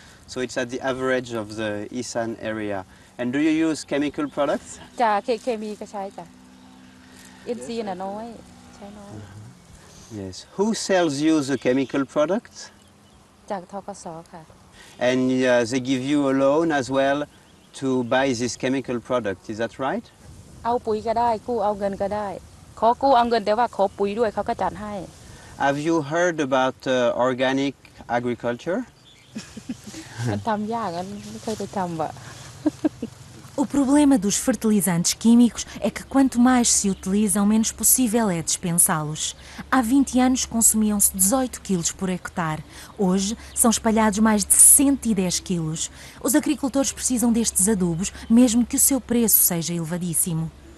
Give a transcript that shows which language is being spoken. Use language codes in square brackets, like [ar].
[en] So it's at the average of the Isan area. And do you use chemical products? [th] จ้ะเคมีก็ใช้จ้ะ NC น่ะน้อยใช้น้อย [en] Yes. Who sells you the chemical products? [th] จากธกส. ค่ะ [en] And they give you a loan as well to buy this chemical product. Is that right? [th] เอาปุ๋ยก็ได้กู้เอาเงินก็ได้ขอกู้เอาเงินแต่ว่าขอปุ๋ยด้วยเขาก็จัดให้ [en] Have you heard about organic agriculture? [th] มันทำยากไม่เคยไปทำว่ะ [pt] O problema dos fertilizantes químicos é que quanto mais se utilizam, menos possível é dispensá-los. Há 20 anos consumiam-se 18 quilos por hectare. Hoje são espalhados mais de 110 quilos. Os agricultores precisam destes adubos, mesmo que o seu preço seja elevadíssimo.